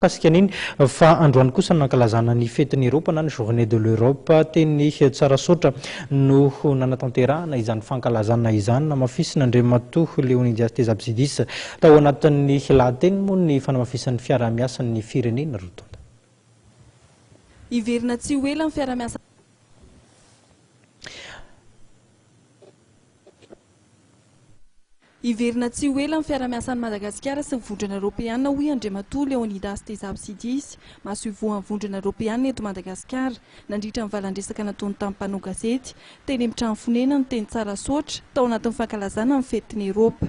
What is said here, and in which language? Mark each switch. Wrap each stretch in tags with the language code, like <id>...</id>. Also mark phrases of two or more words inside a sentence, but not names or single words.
<mg>Paskan'iny fa androany kosa nankalazana ny fetin'ny Europe na ny</mg> <fr>journée de l'Europe</fr> <mg>teny tsara sotra no nanatanterahana izany fankalazana izany namafisina Andriamatoa Léonidas Tezapsidis tao anatin'ny lahateny moa ny fanamafisan'ny fiara-miasan'ny firenena rotonda. Iverina tsy ho ela ny fiara-miasa Iverina tsy ho ela ny fiara-miasan'ny Madagasikara sy ny vondrona Europeana hoy Andriamatoa Léonidas Tezapsidis, mahasovoan'ny vondrona Europeana eto Madagasikara nandritra ny valandresaka nataony tamin'ny mpanao gazety teny amin'ny trano fonena ny teny tsara sotra tao anatin'ny fankalazana ny fetin'ny Eropa.</mg>